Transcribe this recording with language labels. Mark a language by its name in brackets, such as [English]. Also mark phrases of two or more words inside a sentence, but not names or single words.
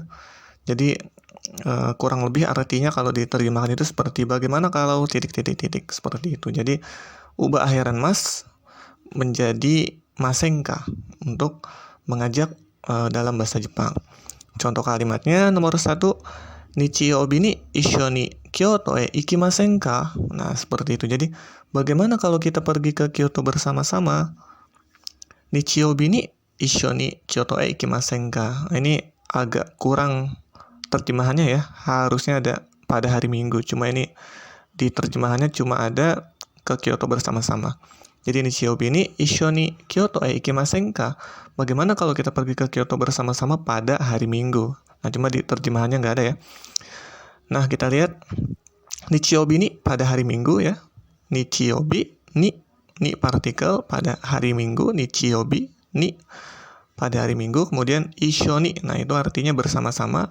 [Indonesian] Jadi kurang lebih artinya kalau diterjemahkan itu seperti bagaimana kalau titik-titik-titik seperti itu. Jadi ubah akhiran mas menjadi maseng k untuk mengajak dalam bahasa Jepang. Contoh kalimatnya nomor 1, [Japanese] 日曜日に一緒に京都へ行きませんか? [Indonesian] Nah, seperti itu. Jadi, bagaimana kalau kita pergi ke Kyoto bersama-sama? [Japanese] 日曜日に一緒に京都へ行きませんか? [Indonesian] Nah, ini agak kurang terjemahannya ya. Harusnya ada pada hari Minggu. Cuma ini di terjemahannya cuma ada ke Kyoto bersama-sama. [Japanese] Jadi 日曜日に一緒に京都へ行きませんか? [Indonesian] Bagaimana kalau kita pergi ke Kyoto bersama-sama pada hari Minggu? Nah, cuma di terjemahannya nggak ada ya. Nah, kita lihat [Japanese] 日曜日に [Indonesian] pada hari Minggu ya. [Japanese] 日曜日に [Indonesian] partikel pada hari Minggu. [Japanese] 日曜日に [Indonesian] pada hari Minggu. Kemudian [Japanese] 一緒に, [Indonesian] nah itu artinya bersama-sama.